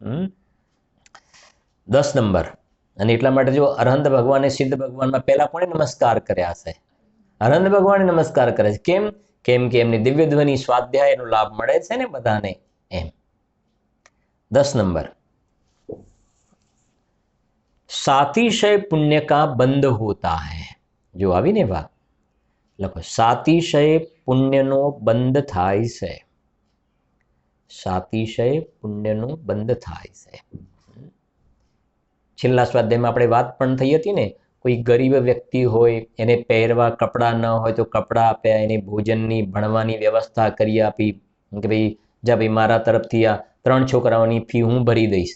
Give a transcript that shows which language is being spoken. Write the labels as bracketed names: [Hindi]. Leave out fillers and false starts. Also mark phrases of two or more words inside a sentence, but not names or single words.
[Gujarati] 10 નંબર. અને એટલા માટે જો અરહંત ભગવાને સિદ્ધ ભગવાનમાં પહેલા કોને નમસ્કાર કર્યા છે? અરહંત ભગવાને નમસ્કાર કરે છે. કેમ? કેમ કે એમને દિવ્ય ધ્વનિ સ્વાધ્યાયનો લાભ મળે છે ને બધાને એમ. 10 નંબર. [Hindi] सातिशय पुण्य का बंध होता है. जो आવીને વા લખો, [Gujarati] સાતિશય પુણ્યનો બંધ થાય છે. સાતિશય પુણ્યનો બંધ થાય છે. છેલ્લા સ્વાધ્યાયમાં આપણે વાત પણ થઈ હતી ને, કોઈ ગરીબ વ્યક્તિ હોય એને પહેરવા કપડાં ન હોય તો કપડાં આપ્યા, એને ભોજનની ભણવાની વ્યવસ્થા કરી આપી કે ભાઈ જા ભાઈ મારા તરફથી આ 3 છોકરાઓની ફી હું ભરી દઈશ.